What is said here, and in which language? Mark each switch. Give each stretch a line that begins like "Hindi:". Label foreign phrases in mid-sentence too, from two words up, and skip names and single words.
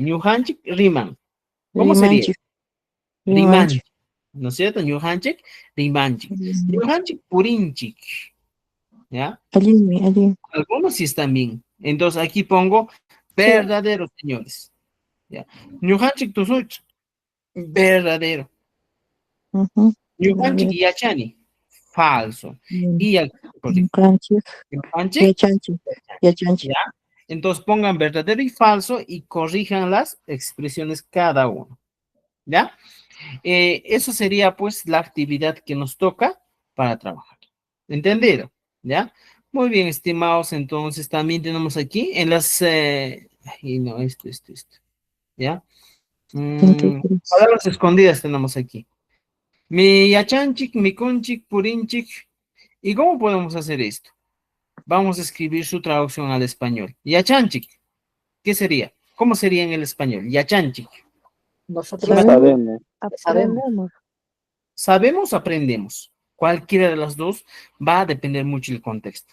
Quechua: Ñujanchik Riman.
Spanish: ¿Cómo sería?
Quechua: Rimanchik.
Spanish: ¿No es cierto?
Quechua: Ñujanchik, Rimanchik. Ñujanchik, Purinchik.
Spanish: ¿Ya? Algunos sí están bien. Entonces aquí pongo verdadero, señores. ¿Ya?
Quechua: Ñujanchik, Tusuch,
Spanish: verdadero.
Quechua: Ñujanchik, Yachani,
Spanish: falso. Y al Ñujanchik, ¿ya? Entonces pongan verdadero y falso y corrijan las expresiones cada uno. ¿Ya? Eso sería pues la actividad que nos toca para trabajar. ¿Entendido? ¿Ya? Muy bien, estimados. Entonces también tenemos aquí en las... ay, no, esto. ¿Ya? Palabras escondidas tenemos aquí.
Quechua: Mi yachanchik, mi conchik, purinchik.
Spanish: ¿Y cómo podemos hacer esto? Vamos a escribir su traducción al español. Yachanchik, ¿qué sería? ¿Cómo sería en el español? Yachanchik. Nosotros Aprendemos. Sabemos, aprendemos. Cualquiera de las dos va a depender mucho del contexto.